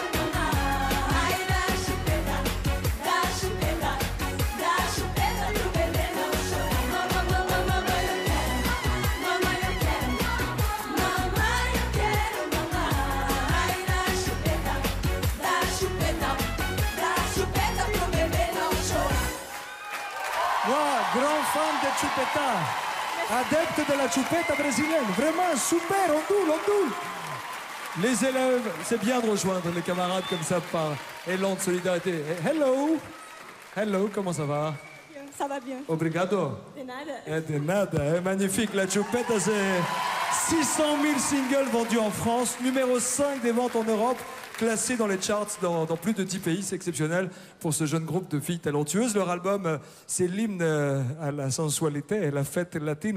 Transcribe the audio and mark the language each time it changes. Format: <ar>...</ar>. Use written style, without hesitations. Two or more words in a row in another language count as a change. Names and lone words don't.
<pt>Mamãe, dá chupeta pro bebê não chorar. Mamãe, eu quero. Mamãe, eu quero. Mamãe, eu quero. Mamãe, dá chupeta pro bebê não chorar.</pt> <fr>Moi, grand fan de chupeta. Adepte de la chupeta brésilienne. Vraiment super, on doule. Les élèves, c'est bien de rejoindre les camarades comme ça par élan de solidarité. Et hello, comment ça va? Ça va bien.</fr> <pt>Obrigado. De nada. De nada,</pt> <fr>magnifique. La chupeta, c'est 600 000 singles vendus en France, numéro 5 des ventes en Europe, classé dans les charts dans plus de 10 pays. C'est exceptionnel pour ce jeune groupe de filles talentueuses. Leur album, c'est l'hymne à la sensualité et la fête latine.</fr>